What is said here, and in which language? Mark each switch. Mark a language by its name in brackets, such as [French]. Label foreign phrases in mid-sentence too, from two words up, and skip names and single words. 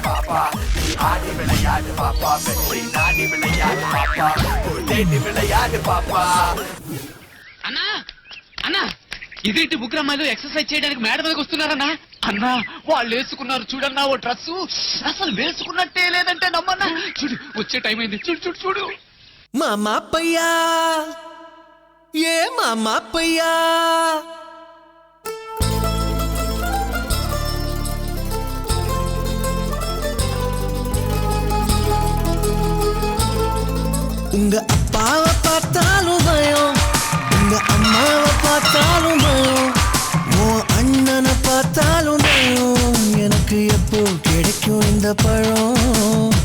[Tamil] பாப்பா நீ ஆடி விளையாடு பாப்பா வெற்றி நாடி விளையாடு பாப்பா தேடி விளையாடு பாப்பா [Telugu] అన్నా అన్నా ఇదేంటి ముగ్గురు అమ్మాయిలు ఎక్సర్సైజ్ చేయడానికి మేడ మీదకి వస్తున్నారన్నా అన్నా వాళ్ళు వేసుకున్నారు చూడన్నా ఓ డ్రెస్సు అసలు వేసుకున్నట్టే లేదంటే నమ్మన్నా చూడు వచ్చే టైం అయింది చూడు చూడు చూడు మామా పయ్యా ఏ మామా పయ్యా [Tamil] உங்க அப்பாவை பார்த்தாலும் பயம் உங்க அம்மாவை பார்த்தாலும் பயம் உன் அண்ணனை பார்த்தாலும் பயம் எனக்கு எப்போ கிடைக்கும் இந்த பழம்